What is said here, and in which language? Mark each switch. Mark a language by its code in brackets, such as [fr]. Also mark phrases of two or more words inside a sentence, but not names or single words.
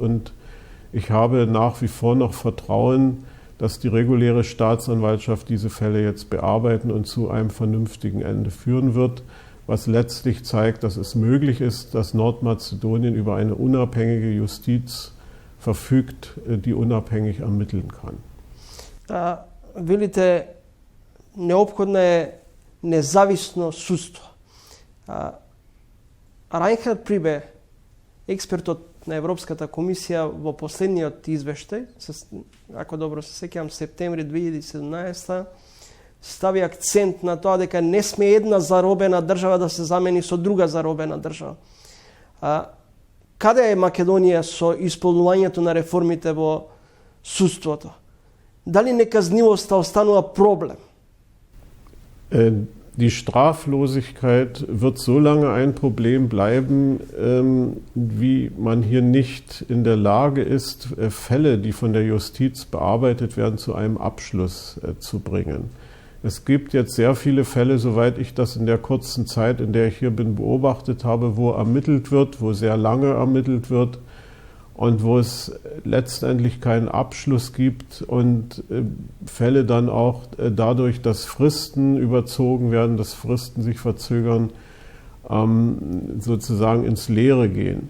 [de] Und ich habe nach wie vor noch Vertrauen, dass die reguläre Staatsanwaltschaft diese Fälle jetzt bearbeiten und zu einem vernünftigen Ende führen wird, was letztlich zeigt, dass es möglich ist, dass Nordmazedonien über eine unabhängige Justiz verfügt, die unabhängig ermitteln kann. [mk] Велите, необходно е независно судство. Райнхард Прибе, експертот на Европската комисија, во последниот извештај, ако добро се сеќавам, септември 2017, стави акцент на тоа дека не сме една заробена држава да се замени со друга заробена држава. Каде е Македонија со исполнувањето на реформите во судството? Дали неказнивоста останува проблем? [de] Die Straflosigkeit wird so lange ein Problem bleiben, wie man hier nicht in der Lage ist, Fälle, die von der Justiz bearbeitet werden, zu einem Abschluss zu bringen. Es gibt jetzt sehr viele Fälle, soweit ich das in der kurzen Zeit, in der ich hier bin, beobachtet habe, wo ermittelt wird, wo sehr lange ermittelt wird und wo es letztendlich keinen Abschluss gibt und Fälle dann auch dadurch, dass Fristen überzogen werden, dass Fristen sich verzögern, sozusagen ins Leere gehen.